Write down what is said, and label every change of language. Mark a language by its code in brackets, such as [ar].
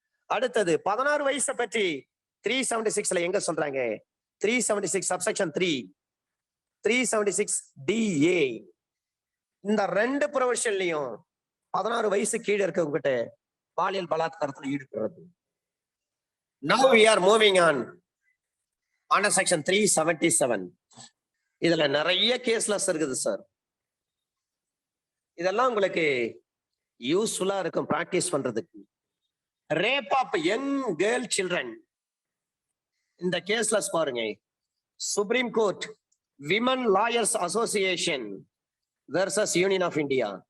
[ta] அடுத்தது 16 வயசை பற்றி 376 எங்க சொல்றாங்க? 376 சப்செக்ஷன் 3, 376DA. இந்த 2 ப்ரொவிஷன்லயும் 16 வயசு கீழே இருக்கவங்கிட்ட பாலியல் பலாத்காரத்தில் ஈடுபடுறது. [en] Now we are moving on under section 377. [ta] இதுல நிறைய கேஸ்லஸ் இருக்குது சார். இதெல்லாம் உங்களுக்கு யூஸ்ஃபுல்லா இருக்கும் பிராக்டிஸ் பண்றதுக்கு. [en] rape of young girl children, [ta] இந்த கேஸ்லஸ் பாருங்க. [en] Supreme Court Women Lawyers Association versus Union of India.